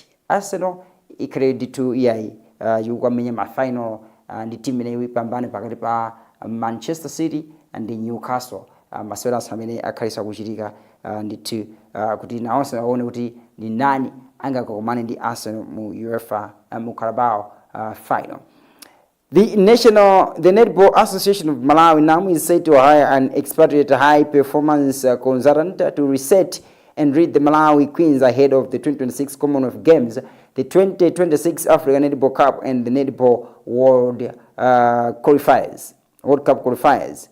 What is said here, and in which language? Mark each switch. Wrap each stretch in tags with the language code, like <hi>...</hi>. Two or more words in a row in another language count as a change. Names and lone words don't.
<ny>Arsenal ikhale ndithu yukwamenya ma final ndi timu ineyi ipambane pakati pa Manchester City and Newcastle. Masewera amene akhalisa kuchitika ndithu kuti nawonso aone kuti ni nani angakomane ndi Arsenal mu UEFA mu Carabao final.</ny> <en>The Netball Association of Malawi now is set to hire an expatriate high performance consultant to reset and lead the Malawi Queens ahead of the 2026 Commonwealth Games, the 2026 African Netball Cup, and the Netball World Cup qualifiers.</en>